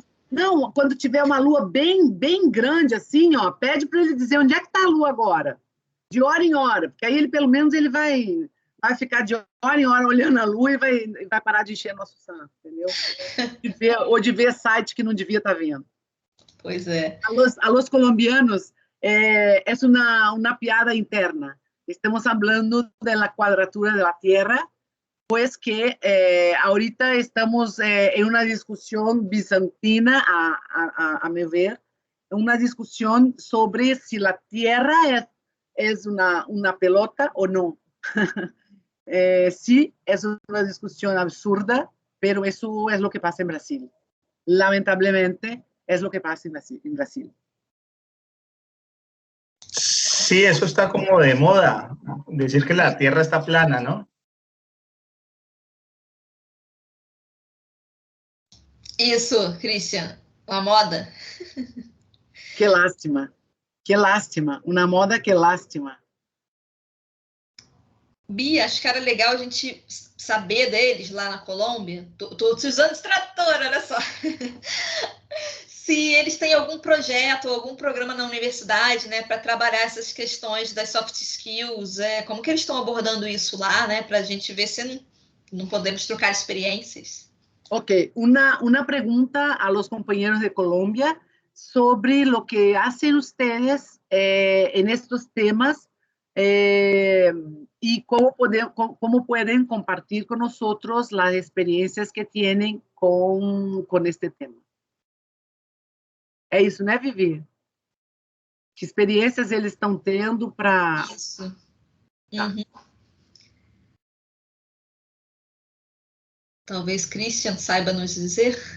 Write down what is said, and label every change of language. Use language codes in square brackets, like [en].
[pt] Não, quando tiver uma lua bem, bem grande assim, ó, pede para ele dizer onde é que está a lua agora, de hora em hora, porque aí ele pelo menos ele vai ficar de hora em hora olhando a lua e vai parar de encher nosso santo, entendeu? De ver site que não devia estar vendo. Pois é. [es] A los colombianos, [pt] é uma piada interna. Estamos falando da quadratura da Terra, [es] pues que ahorita estamos en una discusión bizantina, a mi ver, una discusión sobre si la Tierra es una pelota o no. Sí, es una discusión absurda, pero eso es lo que pasa en Brasil. Lamentablemente, es lo que pasa en Brasil. Sí, eso está como de moda, decir que la Tierra está plana, ¿no? [pt] Isso, Christian, uma moda. [es] Que lástima, [pt] uma moda que lástima. Bia, acho que era legal a gente saber deles lá na Colômbia. Tô usando esse trator, olha só. Se eles têm algum projeto ou algum programa na universidade, né, para trabalhar essas questões das soft skills, como que eles estão abordando isso lá, né, para a gente ver se não podemos trocar experiências. [es] Ok, una pregunta a los compañeros de Colombia sobre lo que hacen ustedes en estos temas y cómo pueden compartir con nosotros las experiencias que tienen con este tema. [pt] É isso, né, Vivi? Que experiências eles estão tendo para... Isso. Uhum. Tá. Talvez Christian saiba nos dizer.